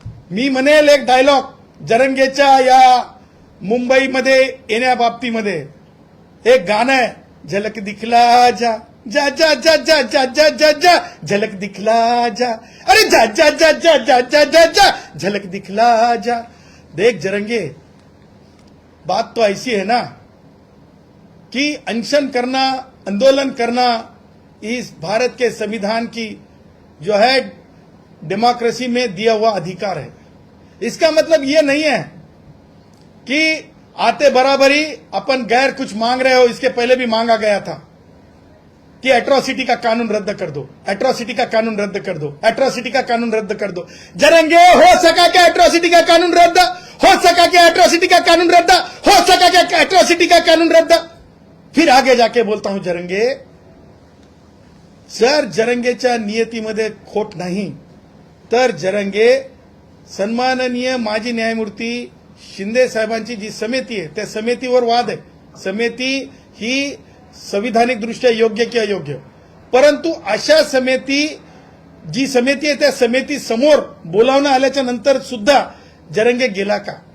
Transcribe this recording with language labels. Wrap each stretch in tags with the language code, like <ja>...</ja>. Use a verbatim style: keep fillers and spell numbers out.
<mr>मी म्हणेल एक डायलॉग जरंगेच्या या मुंबईमध्ये येण्याबाबतीमध्ये, एक गाणं आहे,</mr> <hi>झलक दिखला जा जा जा जा जा जा जा जा जा, झलक दिखला जा,</hi> <mr>अरे जा जा जा जा जा जा जा जा, झलक दिखला जा.</mr> <hi>देख जरंगे, बात तो ऐसी है ना कि अनशन करना, आंदोलन करना, इस भारत के संविधान की जो है डेमोक्रेसी में दिया हुआ अधिकार है. इसका मतलब ये नहीं है कि आते बराबर ही अपन गैर कुछ मांग रहे हो. इसके पहले भी मांगा गया था कि एट्रॉसिटी का कानून रद्द कर दो, एट्रॉसिटी का कानून रद्द कर दो, एट्रॉसिटी का कानून रद्द कर दो. जरंगे, हो सका क्या एट्रॉसिटी का कानून रद्द? हो सका क्या एट्रॉसिटी का कानून रद्द? हो सका क्या एट्रॉसिटी का कानून रद्द? फिर आगे जाके बोलता हूं,</hi> <mr>जरंगे सर, जरंगेच्या नियतीमध्ये खोट नाही, तर जरंगे सन्माननीय माजी न्यायमूर्ती शिंदे साहेबांची जी समिती आहे, त्या समितीवर वाद आहे. समिती ही संविधानिकदृष्ट्या योग्य किंवा योग्य, परंतु अशा समिती जी समिती आहे, त्या समिती समोर बोलावणं आल्याच्या नंतर सुद्धा जरंगे गेला का?</mr>